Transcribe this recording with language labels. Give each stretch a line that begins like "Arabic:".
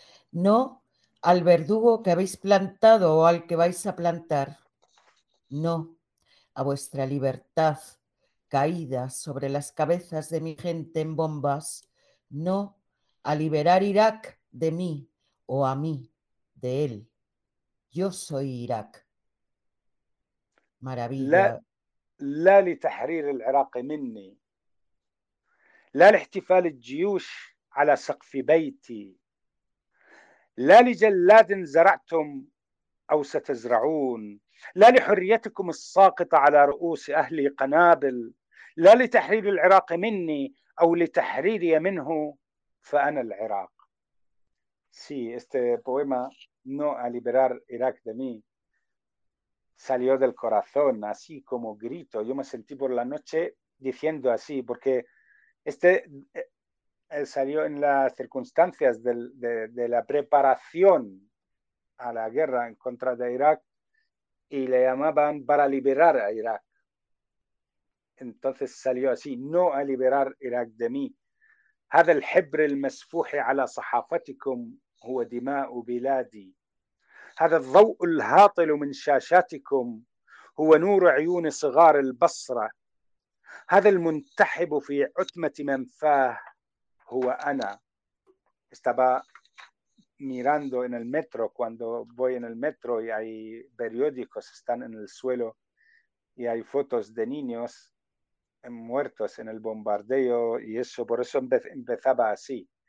Spanish: No al verdugo que habéis plantado o al que vais a plantar. No a vuestra libertad caída sobre las cabezas de mi gente en bombas. No a liberar Irak de mí o a mí de él. Yo soy Irak.
Arabic: لا
Spanish: Maravilla.
Arabic: لا لتحرير العراق مني، لا لاحتفال الجيوش على سقف بيتي، لا لجلاد زرعتم أو ستزرعون، لا لحريتكم الساقطة على رؤوس أهل قنابل، لا لتحرير العراق مني أو لتحريري منه، فأنا العراق.
Spanish: Sí, este poema no a liberar Irak de mí. Salió del corazón, así como grito. Yo me sentí por la noche diciendo así, porque salió en las circunstancias de la preparación a la guerra en contra de Irak y le llamaban para liberar a Irak. Entonces salió así, no a liberar Irak de mí.
Arabic: هذا الحبر المسفوح على صحافتكم هو دماء بلادي. هذا الضوء الهاطل من شاشاتكم هو نور عيون صغار البصرة. هذا المنتحب في عتمة منفاه هو أنا.
Spanish: Estaba mirando en el metro, cuando voy en el metro y hay periódicos, están en el suelo y hay fotos de niños muertos en el bombardeo y eso, por eso empezaba así.